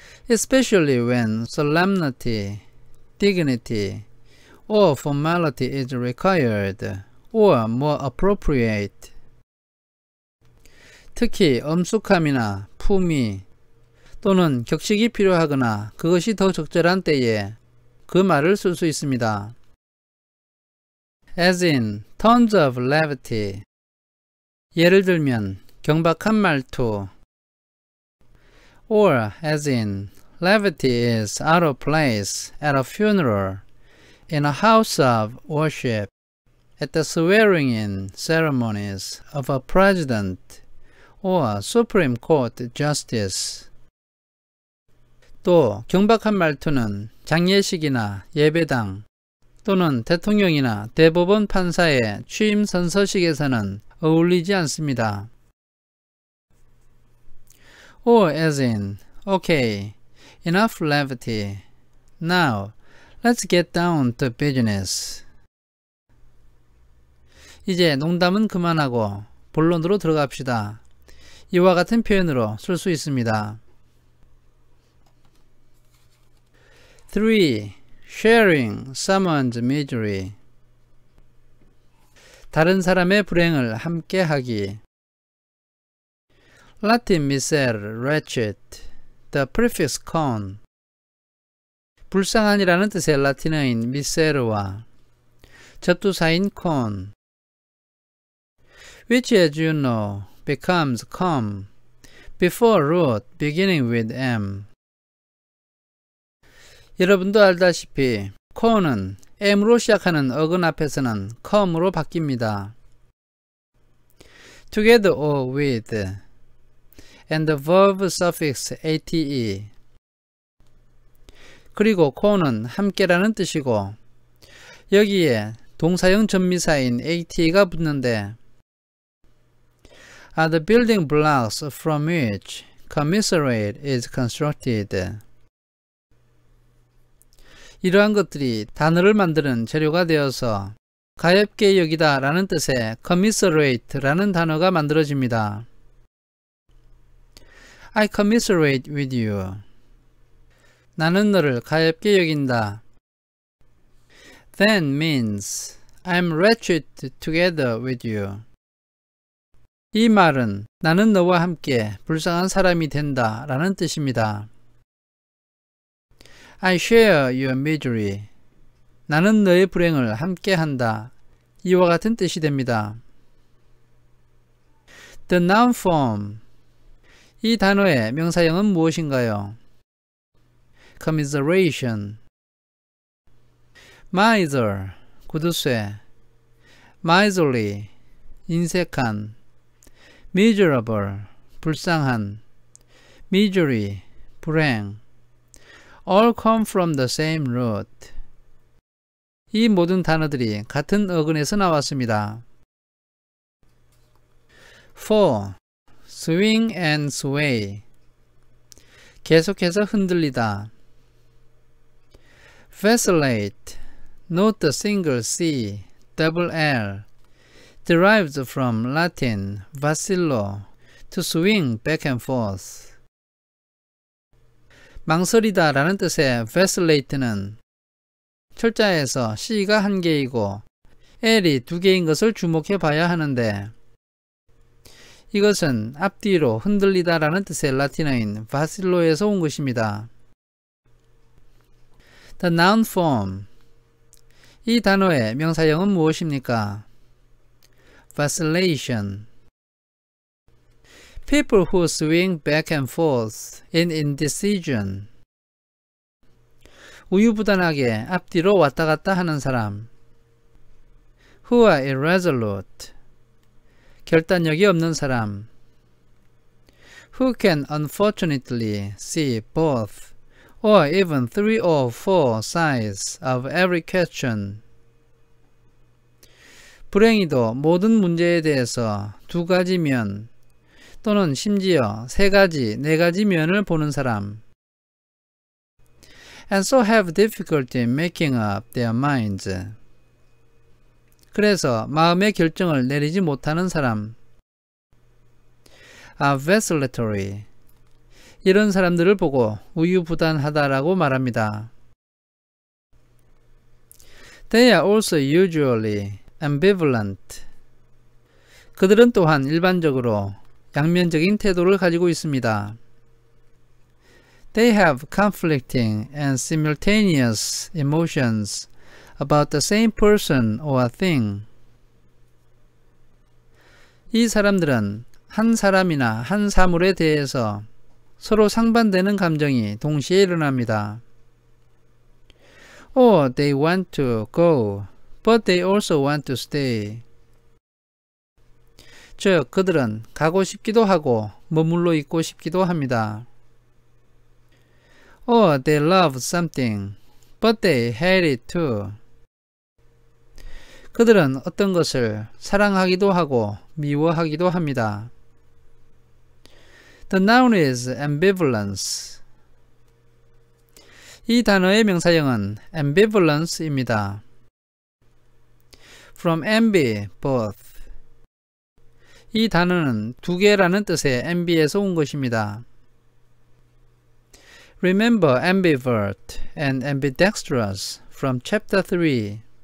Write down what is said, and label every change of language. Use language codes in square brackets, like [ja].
[en] Especially when solemnity, dignity, or formality is required, or more appropriate. [ko] 특히 엄숙함이나 품위 또는 격식이 필요하거나 그것이 더 적절한 때에 그 말을 쓸 수 있습니다. [en] As in, tons of levity. [ko] 예를 들면 경박한 말투. [en] Or as in, levity is out of place at a funeral, in a house of worship, at the swearing-in ceremonies of a president or Supreme Court justice. [ko] 또 경박한 말투는 장례식이나 예배당 또는 대통령이나 대법원 판사의 취임 선서식에서는 어울리지 않습니다. [en] Or as in, okay, enough levity. Now, let's get down to business. [ko] 이제 농담은 그만하고 본론으로 들어갑시다. 이와 같은 표현으로 쓸 수 있습니다. 3. [en] Sharing someone's misery. [ko] 다른 사람의 불행을 함께 하기. [en] Latin misere, wretched. The prefix con. [ko] 불쌍한이라는 뜻의 라틴어인 misere와 접두사인 con, [en] which as you know becomes com before root beginning with m. [ko] 여러분도 알다시피 con은 m으로 시작하는 어근 앞에서는 com으로 바뀝니다. [en] together or with and the verb suffix ate. [ko] 그리고 con은 함께라는 뜻이고 여기에 동사형 전미사인 ate가 붙는데 [en] are the building blocks from which commiserate is constructed. [ko] 이러한 것들이 단어를 만드는 재료가 되어서 가엾게 여기다 라는 뜻의 commiserate 라는 단어가 만들어집니다. [en] I commiserate with you. [ko] 나는 너를 가엾게 여긴다. [en] Then means I'm wretched together with you. [ko] 이 말은 나는 너와 함께 불쌍한 사람이 된다 라는 뜻입니다. [en] I share your misery. [ko] 나는 너의 불행을 함께 한다. 이와 같은 뜻이 됩니다. [en] The noun form. [ko] 이 단어의 명사형은 무엇인가요? [en] commiseration. miser, 구두쇠. miserly, 인색한. miserable, 불쌍한. misery, 불행. all come from the same root. [ko] 이 모든 단어들이 같은 어근에서 나왔습니다. [en] 4. swing and sway. [ko] 계속해서 흔들리다. [en] vacillate, note the single C, double L, derives from Latin vacillo, to swing back and forth. [ko] 망설이다 라는 뜻의 vacillate는 철자에서 C가 한 개이고 L이 두 개인 것을 주목해 봐야 하는데, 이것은 앞뒤로 흔들리다 라는 뜻의 라틴어인 vacillo에서 온 것입니다. [en] The noun form. [ko] 이 단어의 명사형은 무엇입니까? [en] vacillation. People who swing back and forth in indecision. [ko] 우유부단하게 앞뒤로 왔다 갔다 하는 사람. [en] Who are irresolute. [ko] 결단력이 없는 사람. [en] Who can unfortunately see both or even 3 or 4 sides of every question. [ko] 불행히도 모든 문제에 대해서 두 가지 면 또는 심지어 세 가지, 네 가지 면을 보는 사람. [en] And so have difficulty making up their minds. [ko] 그래서 마음의 결정을 내리지 못하는 사람. [en] are vacillatory. [ko] 이런 사람들을 보고 우유부단하다라고 말합니다. [en] They are also usually ambivalent. [ko] 그들은 또한 일반적으로 양면적인 태도를 가지고 있습니다. [en] They have conflicting and simultaneous emotions about the same person or thing. [ko] 이 사람들은 한 사람이나 한 사물에 대해서 서로 상반되는 감정이 동시에 일어납니다. [en] Or they want to go, but they also want to stay. [ko] 즉, 그들은 가고 싶기도 하고 머물러 있고 싶기도 합니다. [en] Or they love something, but they hate it too. [ko] 그들은 어떤 것을 사랑하기도 하고 미워하기도 합니다. [en] The noun is ambivalence. [ko] 이 단어의 명사형은 ambivalence입니다. [en] From ambi, both. [ko] 이 단어는 두 개라는 뜻의 ambi에서 온 것입니다. [en] Remember ambivert and ambidextrous from chapter 3.